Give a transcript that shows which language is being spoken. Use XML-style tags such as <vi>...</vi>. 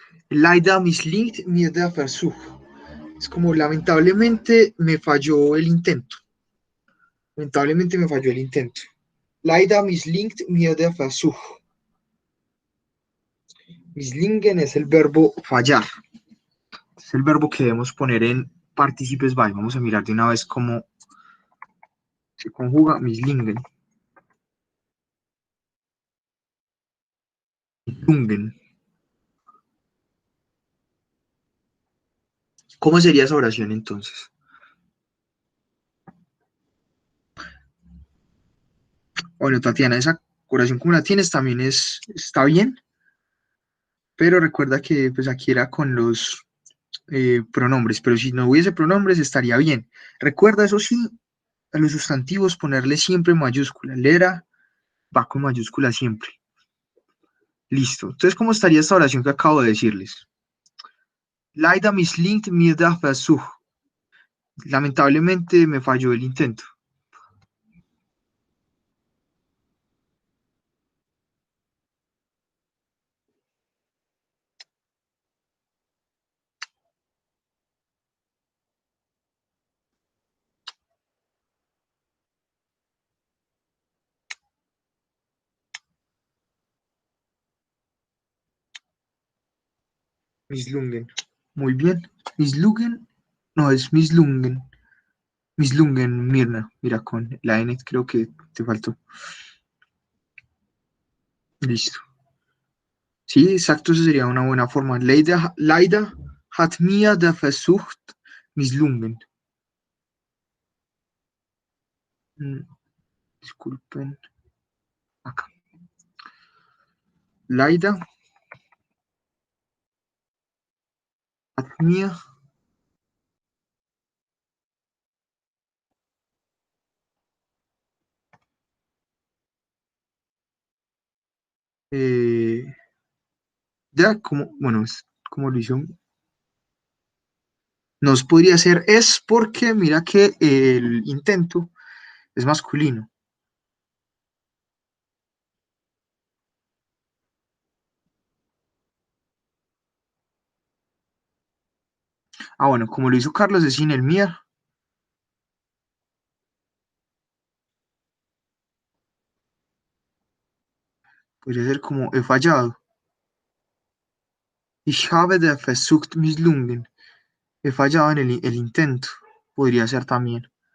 <de>Leider misslingt mir der Versuch.</de> <es>Es como lamentablemente me falló el intento. Lamentablemente me falló el intento.</es> <de>Leider misslingt mir der Versuch.</de> <es>Misslingen es el verbo fallar. Es el verbo que debemos poner en participes by. Vamos a mirar de una vez cómo se conjuga misslingen.</es> <de>Misslungen.</de> <es>¿Cómo sería esa oración entonces? Bueno, Tatiana, esa oración como la tienes también está bien, pero recuerda que pues aquí era con los pronombres, pero si no hubiese pronombres estaría bien. Recuerda, eso sí, a los sustantivos ponerle siempre mayúscula. Lera va con mayúscula siempre. Listo. Entonces, ¿cómo estaría esta oración que acabo de decirles?</es> <de>Leider misslingt mir der Versuch.</de> <es>Lamentablemente me falló el intento. Misslungen. Muy bien. Misslungen. No, es Misslungen.</es> <de>Misslungen, Mirna.</de> <es>Mira, con la N creo que te faltó. Listo. Sí, exacto, esa sería una buena forma.</es> <de>Leider hat mir der Versuch misslungen.</de> <es>Disculpen. Acá. Leider hat mir eh, ya como, bueno, es como lo hizo. Nos podría ser es porque mira que el intento es masculino. Ah, bueno, como lo hizo Carlos es sin el mía. Podría ser como he fallado.</es> <de>Ich habe der Versuch misslungen.</de> <es>He fallado en el intento. Podría ser también.</es>